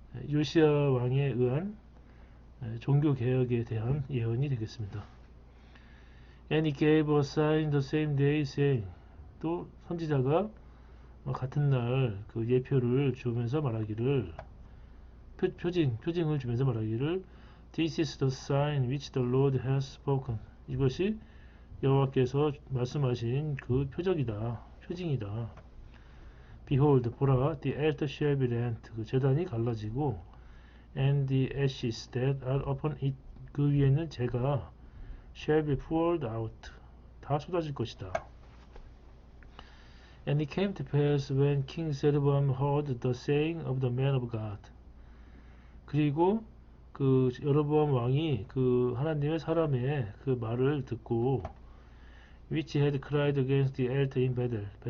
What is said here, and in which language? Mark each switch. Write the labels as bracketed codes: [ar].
[ko] 요시아 왕에 의한 종교 개혁에 대한 예언이 되겠습니다. [en] And he gave a sign the same day, saying. [ko] 또 선지자가 같은 날 그 예표를 주면서 말하기를 표징을 주면서 말하기를 [en] This is the sign which the Lord has spoken. [ko] 이것이 여호와께서 말씀하신 그 표징이다. [en] Behold, [ko] 보라, [en] the altar shall be rent. [ko] 그 제단이 갈라지고 [en] and the ashes that are upon it. [ko] 그 위에는 재가 [en] shall be poured out. [ko] 다 쏟아질 것이다. [en] And it came to pass when King Jeroboam heard the saying of the man of God. [ko] 그리고 그 여로보암 왕이 그 하나님의 사람의 그 말을 듣고 [en] which had cried against the altar in Bethel.